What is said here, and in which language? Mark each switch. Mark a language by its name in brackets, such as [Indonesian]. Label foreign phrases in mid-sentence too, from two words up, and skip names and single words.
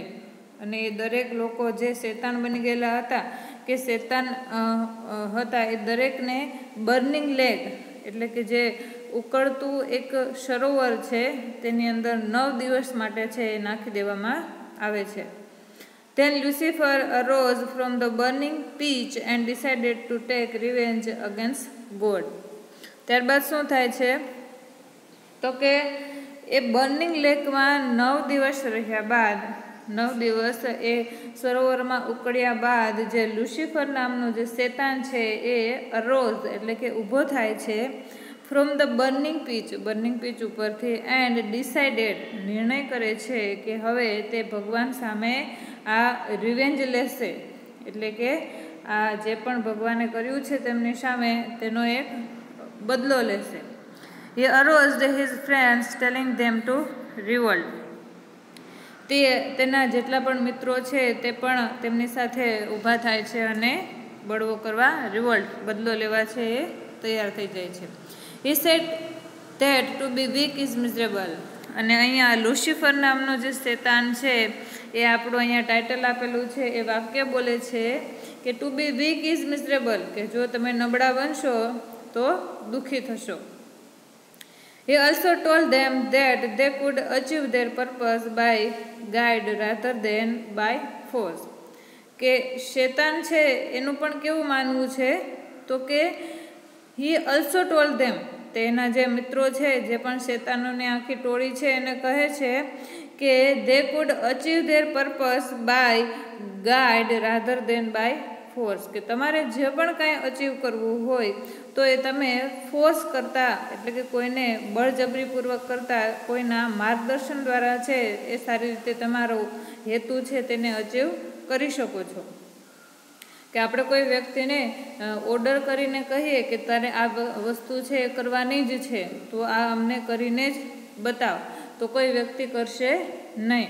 [Gujarati] અને એ દરેક લોકો જે શેતાન બની ગયેલા હતા કે શેતાન હતા એ દરેકને [English] burning leg [Gujarati] એટલે કે જે ઉકળતું એક સરોવર છે તેની અંદર 9 દિવસ માટે છે એ નાખી દેવામાં આવે છે. [English] Then Lucifer arose from the burning pitch and decided to take revenge against God. [Gujarati] ત્યારબાદ શું થાય છે તો કે એ [English] burning lakeમાં [Gujarati] 9 દિવસ રહ્યા બાદ, 9 દિવસ એ સરોવરમાં ઉકળ્યા બાદ જે લુસિફર નામનો જે શેતાન છે એ અરોઝ એટલે કે ઊભો થાય છે [English] from the burning pitch [Gujarati] ઉપરથી, [English] and decided [Gujarati] નિર્ણય કરે છે કે હવે તે ભગવાન સામે આ રિવેન્જ લેશે, એટલે કે આ જે પણ ભગવાને કર્યું છે તેમની સામે તેનો એક બદલો લેશે. [English] He aroused his friends telling them to revolt. [Gujarati] તેના જેટલા પણ મિત્રો છે તે પણ તેમની સાથે ઊભા થાય છે અને બળવો કરવા, રિવોલ્ટ બદલો લેવા છે એ તૈયાર થઈ જાય છે. [English] He said that to be weak is miserable. [Gujarati] અને અહીંયા લુસિફર નામનો જે શેતાન છે એ આપણું અહીંયા ટાઇટલ આપેલું છે એ વાક્ય બોલે છે કે [English] to be weak is miserable, [Gujarati] કે જો તમે નબળા બનશો તો દુઃખી થશો. [English] He also told them that they could achieve their purpose by guide rather than by force. [Gujarati] કે શેતાન છે એનું પણ કેવું માનવું છે તો કે [English] he also told them, [Gujarati] તેના જે મિત્રો છે જે પણ શેતાનોની આખી ટોળી છે એને કહે છે કે [English] they could achieve their purpose by guide rather than by force. [Gujarati] કે તમારે જે પણ કાંઈ અચીવ કરવું હોય તો એ તમે ફોર્સ કરતાં એટલે કે કોઈને બળજબરીપૂર્વક કરતાં કોઈના માર્ગદર્શન દ્વારા છે એ સારી રીતે તમારો હેતુ છે તેને અચીવ કરી શકો છો. કે આપણે કોઈ વ્યક્તિને ઓર્ડર કરીને કહીએ કે તારે આ વસ્તુ છે એ કરવાની જ છે તો આ અમને કરીને જ બતાવ, તો કોઈ વ્યક્તિ કરશે નહીં.